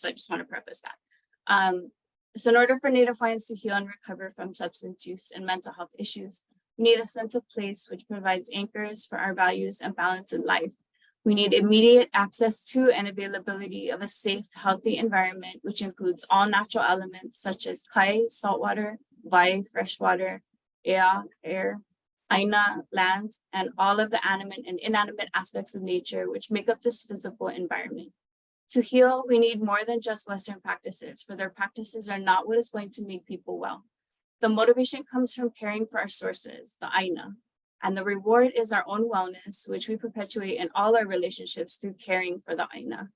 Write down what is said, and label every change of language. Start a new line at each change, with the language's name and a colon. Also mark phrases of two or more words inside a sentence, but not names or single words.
English: So I just want to preface that. So in order for Native Hawaiians to heal and recover from substance use and mental health issues, we need a sense of place which provides anchors for our values and balance in life. We need immediate access to and availability of a safe, healthy environment, which includes all natural elements such as kai, saltwater, wai, freshwater, air, aina, land, and all of the animate and inanimate aspects of nature which make up this physical environment. To heal, we need more than just Western practices, for their practices are not what is going to make people well. The motivation comes from caring for our sources, the aina, and the reward is our own wellness, which we perpetuate in all our relationships through caring for the aina.